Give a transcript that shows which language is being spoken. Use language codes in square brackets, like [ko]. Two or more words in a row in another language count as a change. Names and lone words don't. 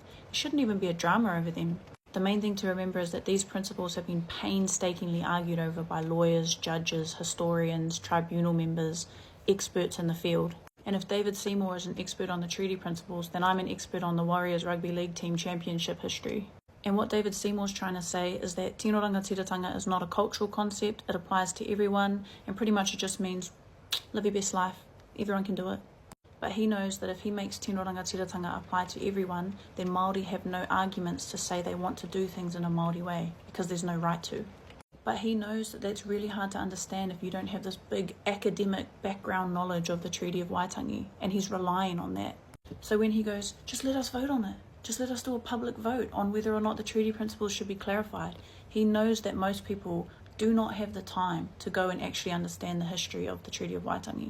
[en] There shouldn't even be a drama over them. The main thing to remember is that these principles have been painstakingly argued over by lawyers, judges, historians, tribunal members, experts in the field. And if David Seymour is an expert on the treaty principles, then I'm an expert on the Warriors Rugby League team championship history. And what David Seymour's trying to say is that [mi] tino rangatiratanga [en] is not a cultural concept, it applies to everyone, and pretty much it just means live your best life. Everyone can do it. But he knows that if he makes [mi] tino rangatiratanga [en] apply to everyone, then Māori have no arguments to say they want to do things in a Māori way, because there's no right to. But he knows that that's really hard to understand if you don't have this big academic background knowledge of the Treaty of Waitangi, and he's relying on that. So when he goes, just let us vote on it, just let us do a public vote on whether or not the treaty principles should be clarified, he knows that most people do not have the time to go and actually understand the history of the Treaty of Waitangi.